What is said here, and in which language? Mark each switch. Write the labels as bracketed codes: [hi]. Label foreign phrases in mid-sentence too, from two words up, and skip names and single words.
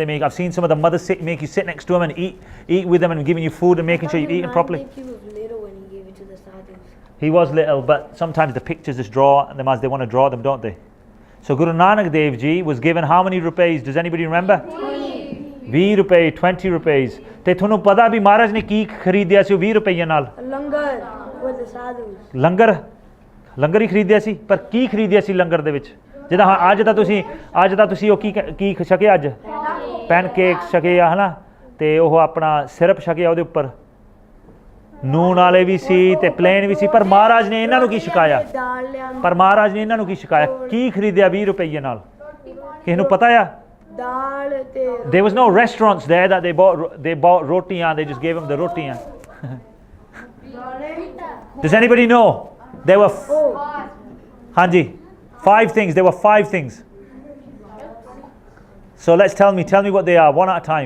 [en] I've seen some of the mothers make you sit next to them and eat with them and giving you food and making sure you've eaten properly. I think he was little when he gave it to the sadhus. He was little, but sometimes the pictures just draw them as they want to draw them, don't they? So Guru Nanak Dev Ji was given how many rupees? Does anybody remember? 20 rupees, 20 rupees. [pa] ਤੇ ਤੁਹਾਨੂੰ ਪਤਾ ਵੀ ਮਹਾਰਾਜ ਨੇ ਕੀ ਖਰੀਦਿਆ ਸੀ 20 ਰੁਪਈਆਂ ਨਾਲ? ਲੰਗਰ [en] for the sadhus. [pa] ਲੰਗਰ ਹੀ ਖਰੀਦਿਆ ਸੀ, ਪਰ ਕੀ ਖਰੀਦਿਆ ਸੀ ਲੰਗਰ ਦੇ ਵਿੱਚ? ਜਿੱਦਾਂ ਅੱਜ ਤਾਂ ਤੁਸੀਂ ਉਹ ਕੀ ਛਕਿਆ ਅੱਜ? ਪੈਨਕੇਕ ਛਕੇ ਆ, ਹਨਾ, ਤੇ ਉਹ ਆਪਣਾ ਸਿਰਪ ਛਕਿਆ ਉਹਦੇ ਉੱਪਰ, ਨੂਣ ਵਾਲੇ ਵੀ ਸੀ ਤੇ ਪਲੇਨ ਵੀ ਸੀ, ਪਰ ਮਹਾਰਾਜ ਨੇ ਇਹਨਾਂ ਨੂੰ ਕੀ ਛਕਾਇਆ? ਪਰ ਮਹਾਰਾਜ ਨੇ ਇਹਨਾਂ ਨੂੰ ਕੀ ਛਕਾਇਆ? ਕੀ ਖਰੀਦਿਆ 20 ਰੁਪਈਏ ਨਾਲ? ਕਿਸੇ ਨੂੰ ਪਤਾ ਆ? [en] There was no restaurants there that they bought rotiyan, they just gave them the rotiyan. Does anybody know? There were Hanji, 5 things. There were 5 things. So tell me what they are, one at a time.